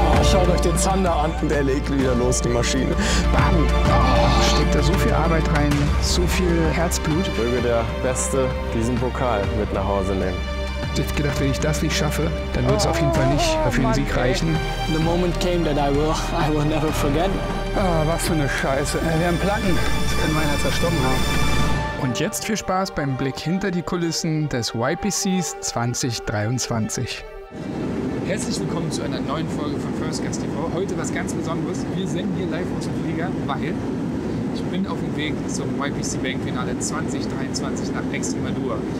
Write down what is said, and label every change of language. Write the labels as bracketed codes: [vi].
[de] Schaut euch den Zander an und er legt wieder los, die Maschine. Bam! Steckt da so viel Arbeit rein, so viel Herzblut. Möge der Beste diesen Pokal mit nach Hause nehmen. Ich habe gedacht, wenn ich das nicht schaffe, dann wird es auf jeden Fall nicht für den Sieg reichen. [en] The moment came that I will never forget. [de] Was für eine Scheiße. Wir haben Platten. Das kann meiner zerstochen haben. Und jetzt viel Spaß beim Blick hinter die Kulissen des YPCs 2023. Herzlich willkommen zu einer neuen Folge von First Gas TV. Heute was ganz Besonderes. Wir senden hier live aus dem Flieger, weil ich bin auf dem Weg zum YPC Bank Finale 2023 nach Extremadura.